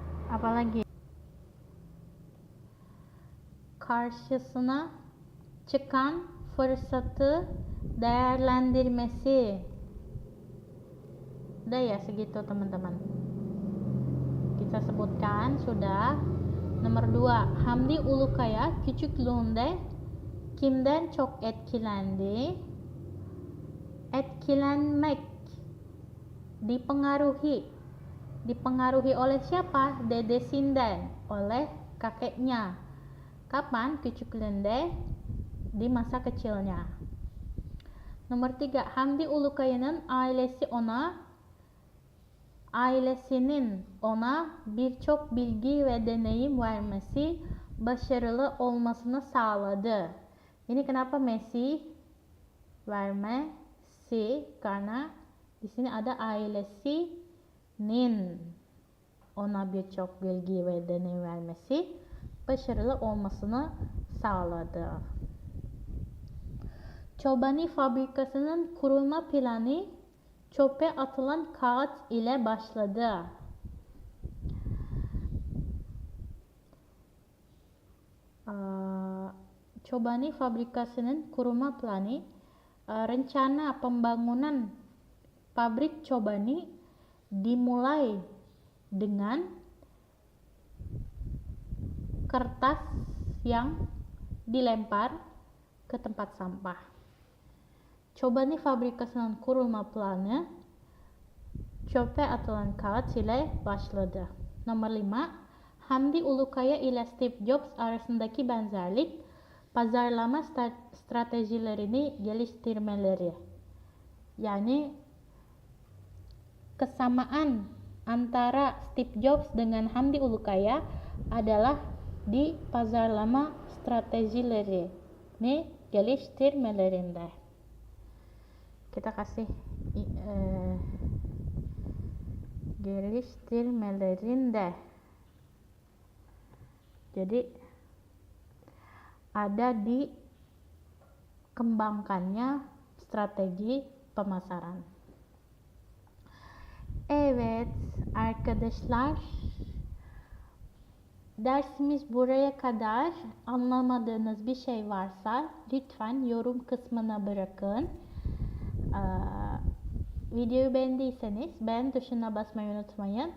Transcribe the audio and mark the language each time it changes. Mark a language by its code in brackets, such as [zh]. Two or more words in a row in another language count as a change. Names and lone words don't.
[id] Apalagi? [tr] Karşısına çıkan fırsatı değerlendirmesi. [id] Udah ya segitu teman-teman. Kita sebutkan sudah. Nomor 2, [tr] Hamdi Ulukaya küçüklüğünde kimden çok etkilendi? Etkilenmek, [id] dipengaruhi. Dipengaruhi oleh siapa? Dedesinden, oleh kakeknya. Kapan? Küçüklüğünde, di masa kecilnya. Nomor 3, [tr] Hamdi Ulukaya'nın ailesinin ona birçok bilgi ve deneyim vermesi başarılı olmasını sağladı. [id] Ini kenapa Messi vermesi? Karena di sini ada [tr] ailesinin ona birçok bilgi ve deneyim vermesi başarılı olmasını sağladı. Çobani fabrikasının kurulma planı çöpe atılan kağıt ile başladı. Chobani fabrikasının kurulma planı, [id] rencana pembangunan pabrik Chobani dimulai dengan kertas yang dilempar ke tempat sampah. [tr] Chobani fabrikasının kurulma planı çöpe atılan kağıt ile başladı. Nomor 5, Hamdi Ulukaya ile Steve Jobs arasındaki benzerlik pazarlama stratejilerini geliştirmeleri. [id] Yani kesamaan antara Steve Jobs dengan Hamdi Ulukaya adalah di [tr] pazarlama stratejilerini geliştirmelerinde. [id] Kita kasih geliştirmelerinde. Jadi ada di kembangkannya strategi pemasaran. [tr] Evet arkadaşlar, dersimiz buraya kadar. Anlamadığınız bir şey varsa lütfen yorum kısmına bırakın. Videoyu beğendiyseniz beğen tuşuna basmayı unutmayın.